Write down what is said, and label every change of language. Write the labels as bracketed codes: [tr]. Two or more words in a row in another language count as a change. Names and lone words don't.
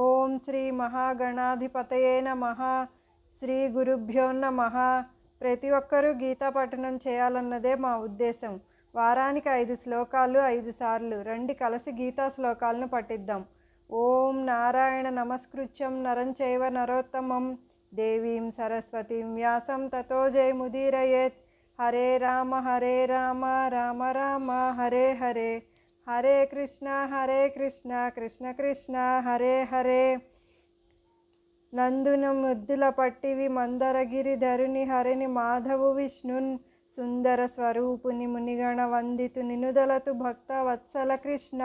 [sa] ॐ श्री महागणाधिपतये नमः। श्री गुरुभ्यो नमः. [te] ప్రతి ఒక్కరూ గీతా పఠనం చేయాలన్నదే మా ఉద్దేశం. వారానికి 5 శ్లోకాలు 5 సార్లు రండి కలిసి గీతా శ్లోకాలను పఠిద్దాం. [sa] ॐ नारायण नमस्कृत्यं नरं चैव नरोत्तमं देवीं सरस्वतीं व्यासं ततो जयमुदीरयेत्. हरे राम राम राम हरे हरे, हरे कृष्ण कृष्ण कृष्ण हरे हरे. [te] నందున ముద్దుల పట్టివి మందరగిరి ధరుని హరిని మాధవు విష్ణున్ సుందర స్వరూపుని మునిగణ వందితు నినుదలతు భక్త వత్సల కృష్ణ.